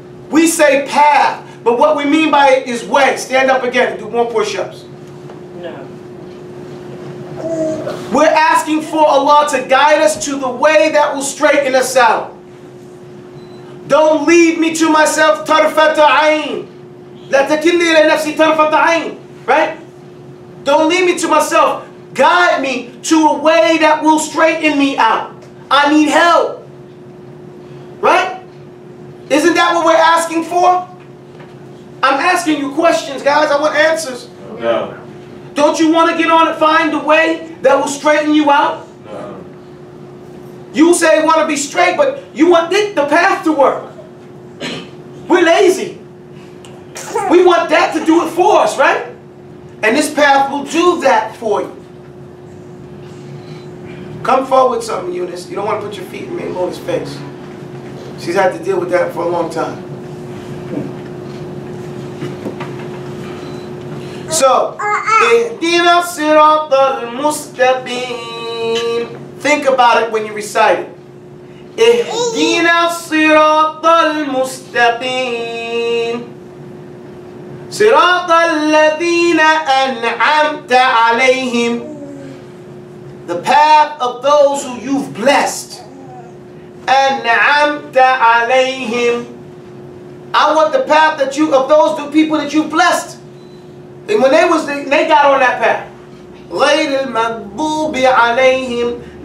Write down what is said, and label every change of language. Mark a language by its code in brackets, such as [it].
[en] We say path, but what we mean by it is way. Stand up again and do more push-ups. No. We're asking for Allah to guide us to the way that will straighten us out. Don't leave me to myself [ar] طرفة عين. لا تكلني إلى نفسي طرفة عين. [en] Right? Don't leave me to myself. Guide me to a way that will straighten me out. I need help. Right? Isn't that what we're asking for? I'm asking you questions, guys. I want answers. No. Don't you want to get on and find a way that will straighten you out? No. You say you want to be straight, but you want the path to work. We're lazy. We want that to do it for us, right? And this path will do that for you. Come forward with something, Eunice. You don't want to put your feet in Moni's face. She's had to deal with that for a long time. [ar] So, اهدنا الصراط المستقيم. [en] Think about it when you recite it. [ar] اهدنا الصراط المستقيم صراط الذين أنعمت عليهم. [en] The path of those who you've blessed. [ar] أنعمت عليهم. [en] I want the path that of those people that you've blessed. And when they got on that path. [ar] غير المغضوب عليهم.